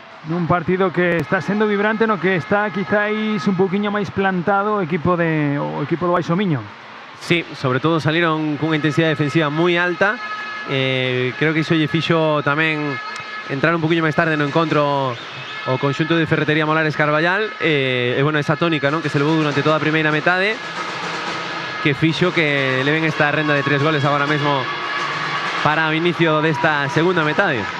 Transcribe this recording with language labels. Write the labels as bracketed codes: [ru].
[gl] Un partido que está sendo vibrante, no que está quizáis un poquinho máis plantado o equipo do Baixo Miño. [es] Sí, sobre todo salieron con una intensidad defensiva muy alta. [gl] Creo que iso lle fixo tamén entrar un poquinho máis tarde no encontro o conxunto de Ferretería Molares Carballal. E bueno, esa tónica, non, que se levou durante toda a primeira metade, que fixo que leven esta renda de 3 goles agora mesmo para o inicio desta segunda metade.